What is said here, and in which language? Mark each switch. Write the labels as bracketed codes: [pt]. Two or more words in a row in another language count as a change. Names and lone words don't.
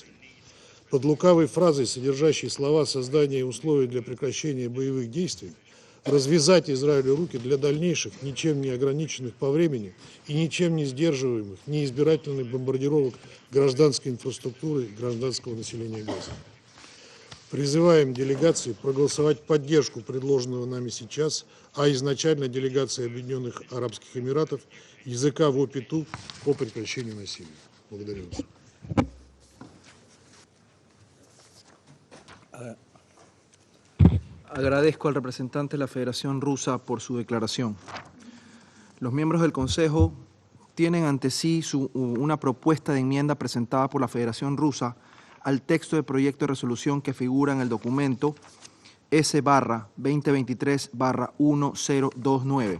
[ru] Под лукавой фразой, содержащей слова создания условий для прекращения боевых действий, развязать Израилю руки для дальнейших, ничем не ограниченных по времени и ничем не сдерживаемых, неизбирательных бомбардировок гражданской инфраструктуры и гражданского населения Газа. Призываем делегации проголосовать в поддержку предложенного нами сейчас, а изначально делегации Объединенных Арабских Эмиратов, языка в ОПИТУ по прекращению насилия. Благодарю вас. [es] Agradezco al representante de la Federación Rusa por su declaración. Los miembros del Consejo tienen ante sí una propuesta de enmienda presentada por la Federación Rusa al texto de proyecto de resolución que figura en el documento S-2023-1029.